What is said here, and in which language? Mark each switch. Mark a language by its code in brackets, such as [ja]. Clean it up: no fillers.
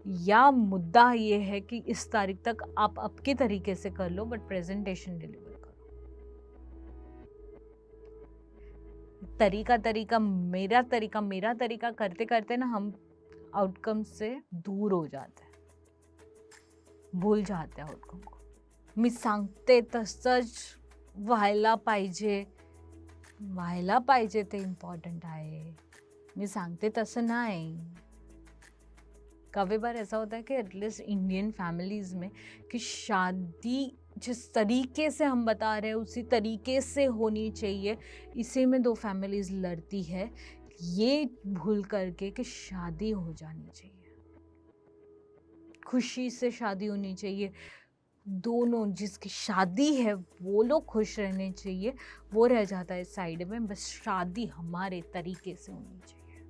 [hi] या मुद्दा ये है कि इस तारीख तक आप आपके तरीके से कर लो बट प्रेजेंटेशन डिलीवर करो। तरीका मेरा तरीका करते करते ना हम आउटकम से दूर हो जाते हैं, भूल जाते हैं आउटकम को। [mr] मी सांगते तसंच व्हायला पाहिजे ते इम्पॉर्टंट आहे, मी सांगते तसं नाही। [hi] काफ़ी बार ऐसा होता है कि एटलीस्ट इंडियन फैमिलीज़ में कि शादी जिस तरीके से हम बता रहे हैं उसी तरीके से होनी चाहिए, इसी में दो फैमिलीज़ लड़ती है, ये भूल करके कि शादी हो जानी चाहिए, खुशी से शादी होनी चाहिए, दोनों जिसकी शादी है वो लोग खुश रहने चाहिए, वो रह जाता है साइड में, बस शादी हमारे तरीके से होनी चाहिए।